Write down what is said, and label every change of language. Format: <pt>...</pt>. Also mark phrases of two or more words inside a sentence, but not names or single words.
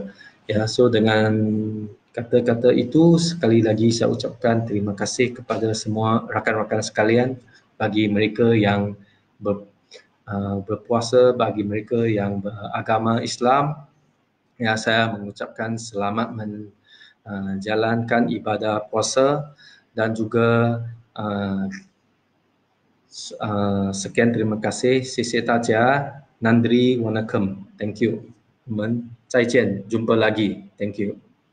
<ms>Ya, so dengan kata-kata itu sekali lagi saya ucapkan terima kasih kepada semua rakan-rakan sekalian, bagi mereka yang berpuasa, bagi mereka yang beragama Islam. Ya, saya mengucapkan selamat menjalankan ibadah puasa dan juga sekian terima kasih.</ms> <zh>谢谢大家.</zh> <ta>நன்றி வணக்கம்.</ta> <en>Thank you.</en> <zh>我们再见.</zh> <ms>Jumpa lagi.</ms> <en>Thank you.</en>